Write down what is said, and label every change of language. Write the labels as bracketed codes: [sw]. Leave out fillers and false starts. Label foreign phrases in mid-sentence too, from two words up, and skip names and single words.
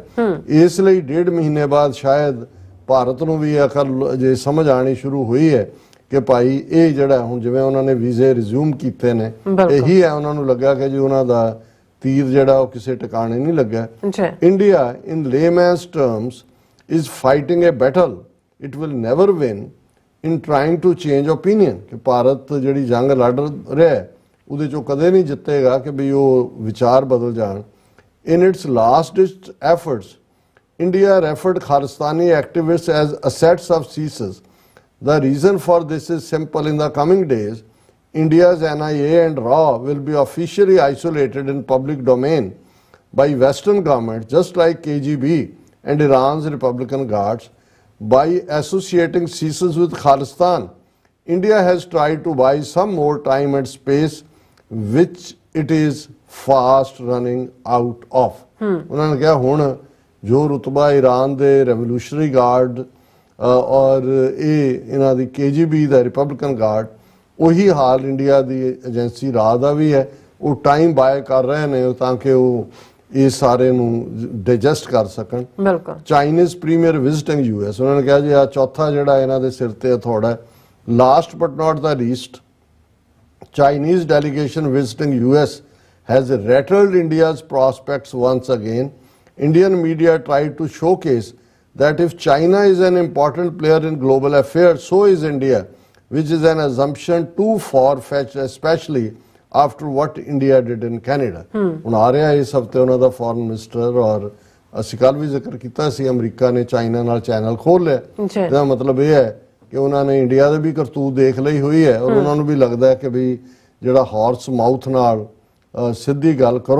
[pa] ਇਸ ਲਈ 1.5 ਮਹੀਨੇ ਬਾਅਦ ਸ਼ਾਇਦ ਭਾਰਤ ਨੂੰ ਵੀ ਅਕਲ ਜੇ ਸਮਝ ਆਣੀ ਸ਼ੁਰੂ ਹੋਈ ਹੈ ਕਿ ਭਾਈ ਇਹ ਜਿਹੜਾ ਹੁਣ ਜਿਵੇਂ ਉਹਨਾਂ ਨੇ ਵੀਜ਼ੇ ਰਿਜ਼ਿਊਮ ਕੀਤੇ ਨੇ, ਇਹੀ ਹੈ ਉਹਨਾਂ ਨੂੰ ਲੱਗਾ ਕਿ ਜੀ ਉਹਨਾਂ ਦਾ ਤੀਰ ਜਿਹੜਾ ਉਹ ਕਿਸੇ ਟਿਕਾਣੇ ਨਹੀਂ ਲੱਗਾ। [en] India in layman's terms is fighting a battle it will never win in trying to change opinion, [pa] ਕਿ ਭਾਰਤ ਜਿਹੜੀ ਜੰਗ ਲੜ ਰਿਹਾ ਉਹਦੇ ਚੋਂ ਕਦੇ ਨਹੀਂ ਜਿੱਤੇਗਾ ਕਿ ਵੀ ਉਹ ਵਿਚਾਰ ਬਦਲ ਜਾਣ। [en] In its last ditch efforts, India referred Khalistani activists as assets of CSIS. The reason for this is simple. In the coming days, India's NIA and RAW will be officially isolated in public domain by Western governments, just like KGB and Iran's Republican Guards. By associating CSIS with Khalistan, India has tried to buy some more time and space, which it is fast running out of. [pa] ਉਹਨਾਂ ਨੇ ਕਿਹਾ ਹੁਣ ਜੋ ਰੁਤਬਾ ਈਰਾਨ ਦੇ [en] Revolutionary Guard [pa] ਔਰ ਇਹ ਇਹਨਾਂ ਦੀ KGB ਦਾ [en] Republican Guard, [pa] ਉਹੀ ਹਾਲ ਇੰਡੀਆ ਦੀ ਏਜੰਸੀ ਰਾਹ ਦਾ ਵੀ ਹੈ। ਉਹ [en] time buy [pa] ਕਰ ਰਹੇ ਨੇ ਤਾਂ ਕਿ ਉਹ ਇਹ ਸਾਰੇ ਨੂੰ ਡਾਈਜੈਸਟ ਕਰ ਸਕਣ। [en] Chinese premier visiting US, [pa] ਉਹਨਾਂ ਨੇ ਕਿਹਾ ਜੀ ਆ ਚੌਥਾ ਜਿਹੜਾ ਇਹਨਾਂ ਦੇ ਸਿਰ ਤੇ ਹਥੌੜਾ ਹੈ। [en] last but not the least, Chinese delegation visiting US has rattled India's prospects once again. Indian media tried to showcase that if China is an important player in global affairs, so is India, which is an assumption too far-fetched, especially after what India did in Canada. [pa] ਹੁਣ ਆ ਰਿਹਾ ਇਸ ਹਫਤੇ ਉਹਨਾਂ ਦਾ [en] foreign minister, [pa] ਔਰ ਅਸੀਂ ਕੱਲ ਵੀ ਜ਼ਿਕਰ ਕੀਤਾ ਸੀ ਅਮਰੀਕਾ ਨੇ ਚਾਈਨਾ ਨਾਲ ਚੈਨਲ ਖੋਲ ਲਿਆ। ਇਹਦਾ ਮਤਲਬ ਇਹ ਹੈ ਕਿ ਉਹਨਾਂ ਨੇ ਇੰਡੀਆ ਦੇ ਵੀ ਕਰਤੂਤ ਦੇਖ ਲਈ ਹੋਈ ਹੈ, ਔਰ ਉਹਨਾਂ ਨੂੰ ਵੀ ਲੱਗਦਾ ਹੈ ਕਿ ਵੀ ਜਿਹੜਾ [en] horse mouth [pa] ਨਾਲ ਸਿੱਧੀ ਗੱਲ ਕਰੋ।